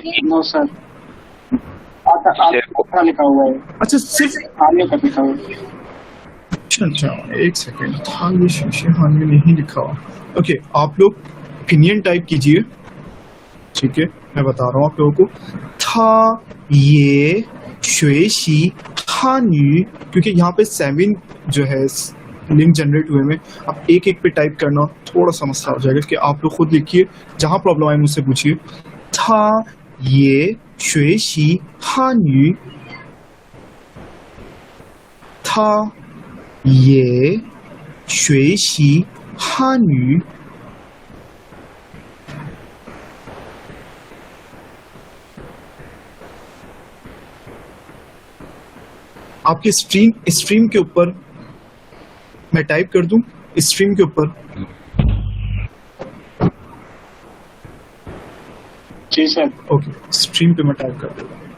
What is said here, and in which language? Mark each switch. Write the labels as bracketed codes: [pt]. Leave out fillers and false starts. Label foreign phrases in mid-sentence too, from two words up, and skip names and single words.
[en] No sir, [hi] आपका लिखा हुआ है, अच्छा, सिर्फ आने का लिखा हुआ है। अच्छा अच्छा, एक सेकंड, हाँ ये शीशे हान में नहीं लिखा हुआ। ओके, आप लोग [en] opinion type [hi] कीजिए, ठीक है, मैं बता रहा हूँ आप लोगों को। था ये [zh] 学习汉语, [hi] क्योंकि यहाँ पे 7 जो है [en] link generate [hi] हुए में, आप एक एक पे टाइप करना थोड़ा सा मसला हो जाएगा, कि आप लोग खुद लिखिए, जहाँ प्रॉब्लम आए मुझसे पूछिए। था ये [zh] 学习汉语, [hi] था ये [zh] 学习汉语。 [hi] आपके स्ट्रीम के ऊपर मैं टाइप कर दूं, स्ट्रीम के ऊपर। जी सर। ओके, स्ट्रीम पे मैं टाइप कर दूंगा।